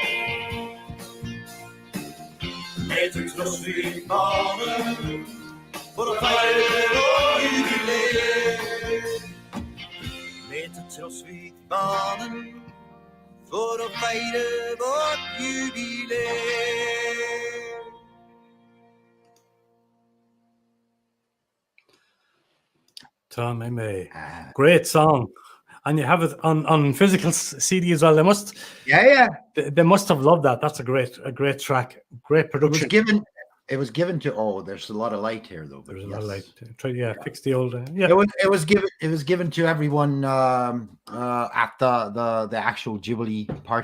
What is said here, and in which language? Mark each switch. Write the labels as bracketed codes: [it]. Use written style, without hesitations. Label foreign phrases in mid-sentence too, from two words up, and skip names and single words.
[no] Med til Trossvikmannen for å feire vår jubileum. Med til Trossvikmannen for å feire vårt jubileum. Ta meg med. [en] Great song. And you have it on physical CD as well. They must, they must have loved that. That's a great track, great production. It was given to. Oh, there's a lot of light here, though. There's a lot of light. Try, fix the old. Yeah. It was given to everyone at the actual Jubilee party.